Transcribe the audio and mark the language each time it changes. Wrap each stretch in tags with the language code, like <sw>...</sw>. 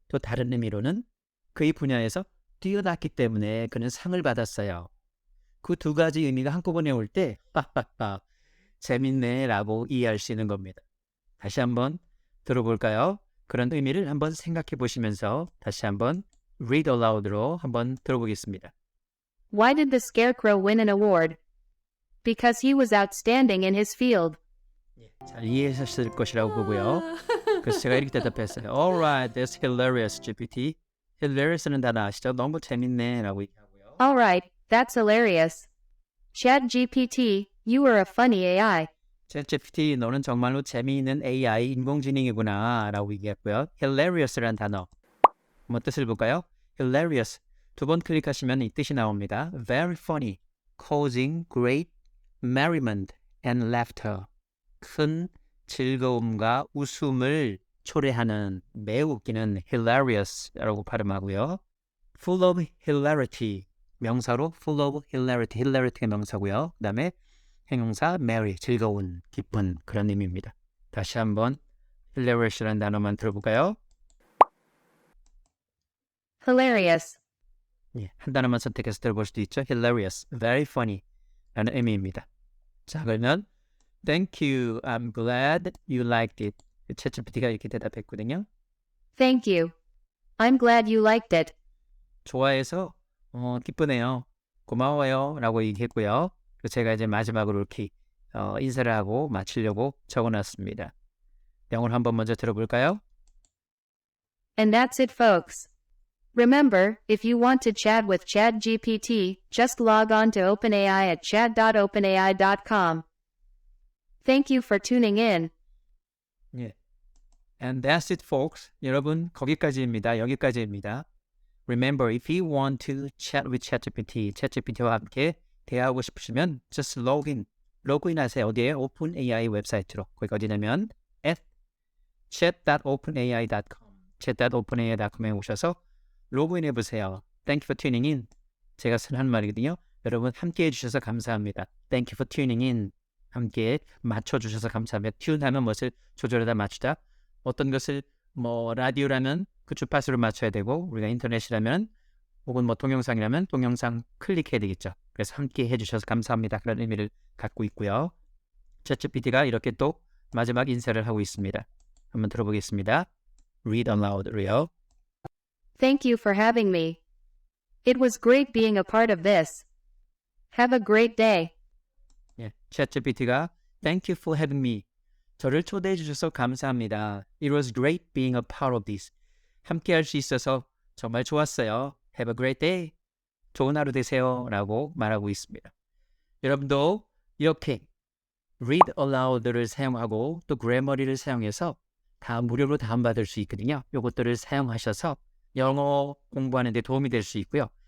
<ko>또 다른 의미로는 그의 분야에서 뛰어났기 때문에 그는 상을 받았어요. 그 두 가지 의미가 한꺼번에 올 때 재밌네 라고 이해할 수 있는 겁니다. 다시 한번 들어볼까요? 그런 의미를 한번 생각해 보시면서 다시 한번 read aloud로 한번 들어보겠습니다.</ko> <en>Why did the scarecrow win an award? Because he was outstanding in his field.</en> <ko>잘 이해하셨을 것이라고 보고요. 그래서 제가 이렇게 대답했어요.</ko> <en>Alright, that's hilarious, GPT.</en> <ko>hilarious는 단어 아시죠? 너무 재밌네 라고 얘기하고요.</ko> <en>Alright, that's hilarious. ChatGPT, you are a funny AI.</en> <ko>ChatGPT, 너는 정말로 재미있는 AI, 인공지능이구나 라고 얘기했고요. hilarious라는 단어, 한번 뜻을 볼까요? hilarious, 두 번 클릭하시면 이 뜻이 나옵니다.</ko> <en>very funny, causing great merriment and laughter,</en> <ko>큰 즐거움과 웃음을 초래하는, 매우 웃기는</ko> <en>hilarious라고 발음하고요. full of hilarity, 명사로 full of hilarity, hilarity가 명사고요.</en> <ko>그 다음에 형용사 merry, 즐거운, 기쁜 그런 의미입니다. 다시 한번 hilarious라는 단어만 들어볼까요?</ko> <en>Hilarious.</en> <ko>예, 한 단어만 선택해서 들어볼 수도 있죠.</ko> <en>hilarious, very funny</en> <ko>라는 의미입니다. 자, 그러면</ko> <en>Thank you, I'm glad you liked it.</en> <ko>챗GPT가 이렇게 대답했거든요.</ko> <en>Thank you. I'm glad you liked it.</en> <ko>좋아해서 기쁘네요. 고마워요 라고 얘기했고요. 그리고 제가 이제 마지막으로 이렇게 인사를 하고 마치려고 적어놨습니다. 영어를 한번 먼저 들어볼까요?</ko> <en>And that's it, folks. Remember, if you want to chat with ChatGPT, just log on to OpenAI at chat.openai.com. Thank you for tuning in. 예. And that's it, folks.</en> <ko>여러분, 거기까지입니다. 여기까지입니다.</ko> <en>Remember, if you want to chat with ChatGPT</en> <ko>와 함께 대화하고 싶으시면</ko> <en>just</en> <ko>로그인하세요. 어디에? OpenAI 웹사이트로. 거기가 어디냐면 at chat.openai.com chat.openai.com에 오셔서 로그인해 보세요.</ko> <en>Thank you for tuning in.</en> <ko>제가 쓰는 말이거든요. 여러분 함께 해주셔서 감사합니다.</ko> <en>Thank you for tuning in.</en> <ko>함께 맞춰주셔서 감사합니다. 튠하면 무엇을 조절하다 맞추다. 어떤 것을 뭐 라디오라면 그 주파수를 맞춰야 되고 우리가 인터넷이라면 혹은 뭐 동영상이라면 동영상 클릭해야 되겠죠. 그래서 함께 해주셔서 감사합니다. 그런 의미를 갖고 있고요. 챗GPT가 이렇게 또 마지막 인사를 하고 있습니다. 한번 들어보겠습니다. Read aloud요.</ko> <en>Thank you for having me. It was great being a part of this. Have a great day.</en> <ko>예, 챗GPT가</ko> <en>Thank you for having me.</en> <ko>저를 초대해 주셔서 감사합니다.</ko> <en>It was great being a part of this.</en> <ko>함께 할 수 있어서 정말 좋았어요.</ko> <en>Have a great day.</en> <ko>좋은 하루 되세요. 라고 말하고 있습니다. 여러분도 이렇게 read aloud를 사용하고 또 grammarly를 사용해서 다 무료로 다운받을 수 있거든요. 이것들을 사용하셔서 영어 공부하는 데 도움이 될 수 있고요.</ko>